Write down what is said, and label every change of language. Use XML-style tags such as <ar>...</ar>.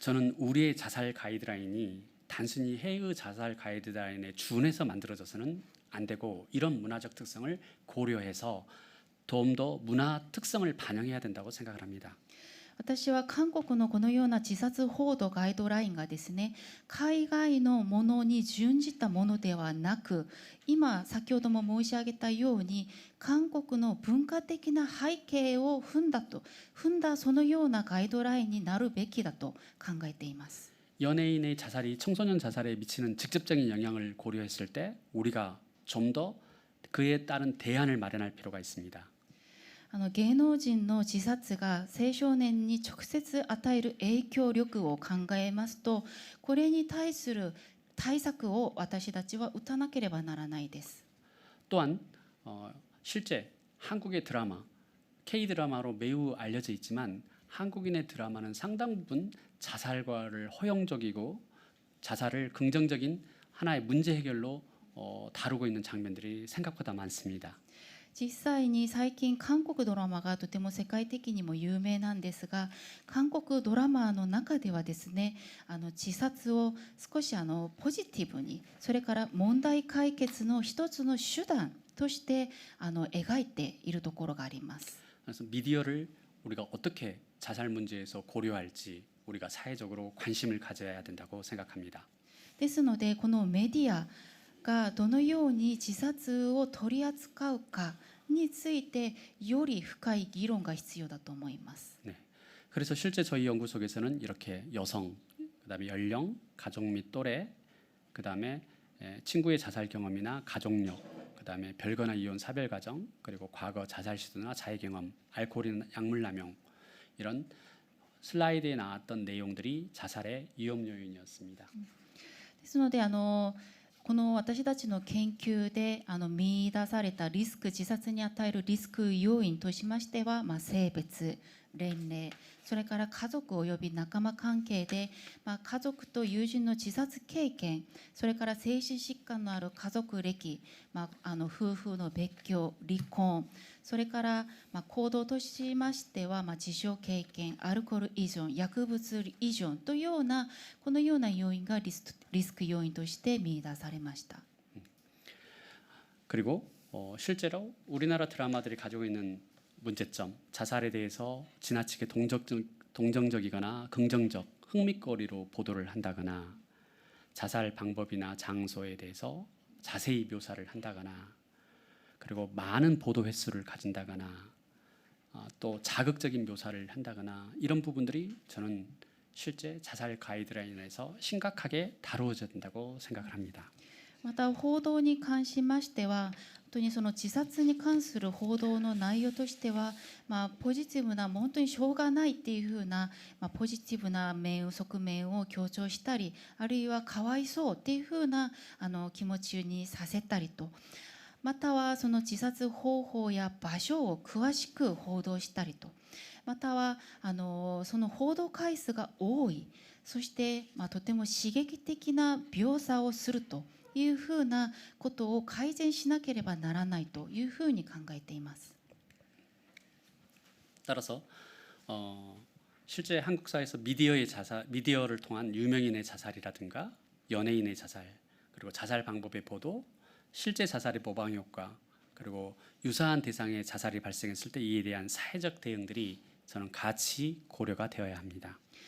<ko>저는 우리의 자살 가이드라인이 단순히 해외의 자살 가이드라인에 준해서 만들어져서는 안 되고 이런 문화적 특성을 고려해서 좀 더 문화 특성을 반영해야 된다고 생각을 합니다.</ko> <ja>私は韓国のこのような自殺報道ガイドラインがですね、海外のものに準じたものではなく、今先ほども申し上げたように韓国の文化的な背景を踏んだそのようなガイドラインになるべきだと考えています。</ja> <ko>연예인의 자살이 청소년 자살에 미치는 직접적인 영향을 고려했을 때 우리가 좀 더 그에 따른 대안을 마련할 필요가 있습니다.</ko> <ja>芸能人の自殺が青少年に直接与える影響力を考えますと、これに対する対策を私たちは打たなければならないです。</ja> <ko>또한 실제 한국의 드라마, K-드라마로 매우 알려져 있지만 한국인의 드라마는 상당 부분 자살과를 허용적이고 자살을 긍정적인 하나의 문제 해결로 다루고 있는 장면들이 생각보다 많습니다.</ko> <ja>実際に最近韓国ドラマがとても世界的にも有名なんですが、韓国ドラマの中ではですね、自殺を少しポジティブに、それから問題解決の一つの手段として描いているところがあります。</ja> <ko>그래서 미디어를 우리가 어떻게 자살 문제에서 고려할지 우리가 사회적으로 관심을 가져야 된다고 생각합니다.</ko> <ja>ですのでこのメディアがどのように自殺を取り扱うかについてより深い議論が必要だと思います。</ja> <ko>네. 그래서 실제 저희 연구소에서는 이렇게 여성, 그다음에 연령, 가족 및 또래, 그다음에 친구의 자살 경험이나 가족력, 그다음에 별거나 이혼 사별 과정, 그리고 과거 자살 시도나 자해 경험, 알코올이나 약물 남용 이런 슬라이드에 나왔던 내용들이 자살의 위험 요인이었습니다.</ko> <ja>ですのでこの私たちの研究で見出されたリスク、自殺に与えるリスク要因としましては、性別、年齢、それから家族および仲間関係で、家族と友人の自殺経験、それから精神疾患のある家族歴、夫婦の別居、離婚、それから行動としましては、自傷経験、アルコール依存、薬物依存というようなこのような要因がリスク要因として見出されました。</ja> <ko>그리고 실제로 우리나라 드라마들이 가지고 있는 문제점, 자살에 대해서 지나치게 동정적이거나 긍정적, 흥미거리로 보도를 한다거나 자살 방법이나 장소에 대해서 자세히 묘사를 한다거나 그리고 많은 보도 횟수를 가진다거나 또 자극적인 묘사를 한다거나 이런 부분들이 저는 실제 자살 가이드라인에서 심각하게 다루어져야 된다고 생각을 합니다.</ko> <ja>また報道に関しましては、本当にその自殺に関する報道の内容としては、ポジティブな、本当にしょうがないっていうふうな、ポジティブな面、側面を強調したり、あるいはかわいそうっていうふうな気持ちにさせたりと、またはその自殺方法や場所を詳しく報道したりと、またはその報道回数が多い、そして、とても刺激的な描写をするというふうなことを改善しなければならないというふうに考えています。</ja> <ko>따라서 실제 한국 사회에서 미디어를 통한 유명인의 자살이라든가 연예인의 자살, 그리고 자살 방법의 보도, 실제 자살의 모방 효과, 그리고 유사한 대상의 자살이 발생했을 때 이에 대한 사회적 대응들이 저는 같이 고려가 되어야 합니다.</ko>